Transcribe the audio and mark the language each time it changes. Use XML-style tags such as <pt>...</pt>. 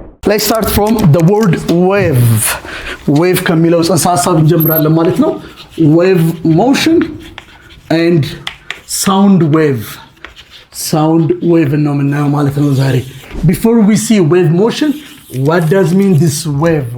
<en>Let's start from the word wave.</en> <am>Wave ከሚለው ጽንሰ ሐሳብ እንጀምራለን ማለት ነው።</am> <en>Wave motion and sound wave. Sound wave</en> <am>ነው የምናየው ማለት ነው ዛሬ።</am> <en>Before we see wave motion, what does mean this wave?</en>